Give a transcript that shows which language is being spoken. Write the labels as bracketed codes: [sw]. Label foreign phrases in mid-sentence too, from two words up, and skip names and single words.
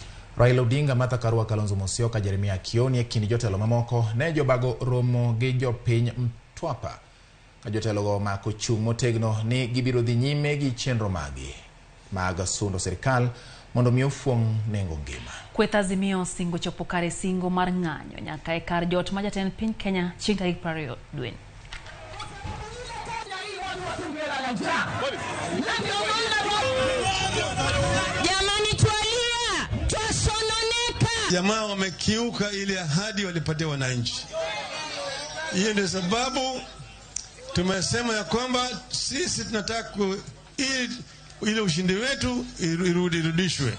[luo] Raila Odinga, Martha Karua, Kalonzo Musyoka, Jeremiah Kioni kindi jotelo mamoko ne jobago romo gi jopiny Mtwapa. Jotelo go mako chung motegno ni gibiro dhi nyime gi chenro magi mag sundo serikal mondo mi ofuong nengo ngima. Kweth Azimio singo chopo kare singo mar ng'anyo nyaka e kar jot ma jatend piny Kenya chieng' tarik 20 dwe. [sw] Jamani tualia, twasononeka. Jamaa wamekiuka ile ahadi walipatia wananchi. Hiyo ndio sababu tumesema ya kwamba sisi tunataka ile ushindi wetu irudishwe.